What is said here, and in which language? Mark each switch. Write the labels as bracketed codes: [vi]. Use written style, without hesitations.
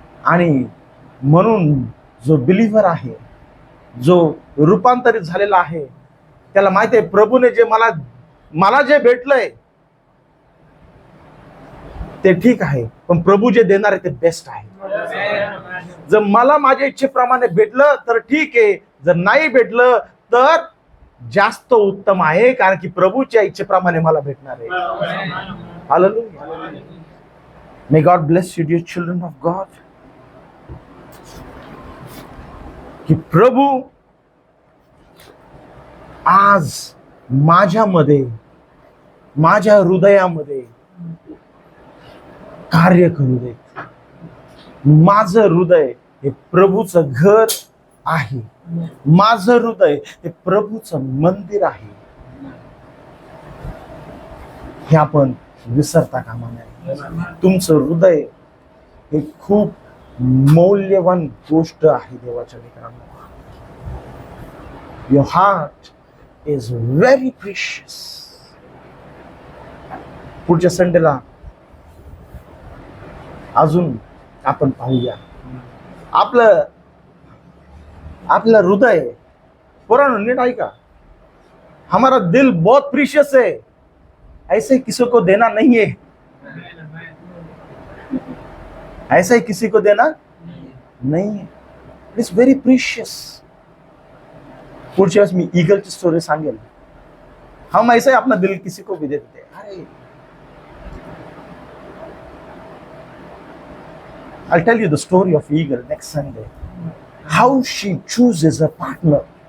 [mr] आणि म्हणून जो बिलीव्हर आहे, जो रूपांतरित झालेला आहे, त्याला माहिती आहे प्रभूने जे मला जे भेटलंय ते ठीक आहे, पण प्रभू जे देणार आहे ते बेस्ट आहे. जर मला माझ्या इच्छेप्रमाणे भेटलं तर ठीक आहे, जर नाही भेटलं तर जास्त उत्तम आहे, कारण की प्रभूच्या इच्छेप्रमाणे मला भेटणार आहे. Hallelujah. [en] May God bless you, dear children of God. [mr] की प्रभू आज माझ्यामध्ये, माझ्या हृदयामध्ये कार्य करू दे. माझं हृदय हे प्रभूचं घर आहे. माझं हृदय हे प्रभूचं मंदिर आहे. हे आपण विसरता कामा नये. तुमचं हृदय हे खूप मौल्यवान गोष्ट आहे देवाच्या लेकरांनो. [en] Your heart is very precious. [mr] पुढच्या संडेला अजून आपण पाहूया. आपलं हृदय पुराण नीट ऐका. [hi] हमारा दिल बहुत प्रीशियस है, ऐसे किसी को देना नहीं है. ऐसा ही किसी को देना नहीं है. [en] It is very precious. [mr] पुढच्या वेळेस मी ईगलची स्टोरी सांगेल. [hi] हम ऐसा ही अपना दिल किसी को भी दे देते. [en] अरे I'll tell you the story of eagle next Sunday. How she chooses a partner.